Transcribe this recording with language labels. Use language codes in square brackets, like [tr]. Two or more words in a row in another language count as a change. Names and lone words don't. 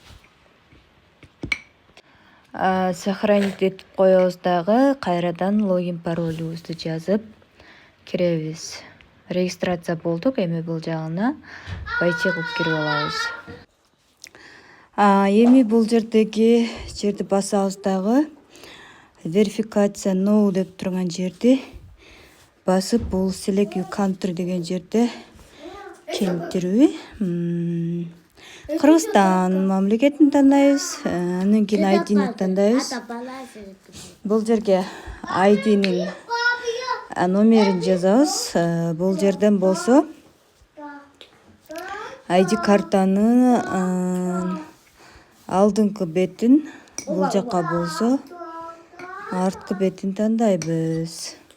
[ky] Сохранить этип коебуз дагы, кайрадан логин паролубузду жазып киребиз. Регистрация болдук, эми бул жагына войти кылып кирип алабыз. Эми бул жерди басабыз дагы. Верификация no деп турган жерди басып, бул [en] select your country [ky] деген жерде келтирүүбү. Кыргызстан мамлекетин тандайбыз. Андан кийин ID'ни тандайбыз. Бул жерге ID'нин номерин жазабыз. Бул жерден болсо ID картанын алдыңкы бетин, бул жака болсо арткы бетин тандайбыз.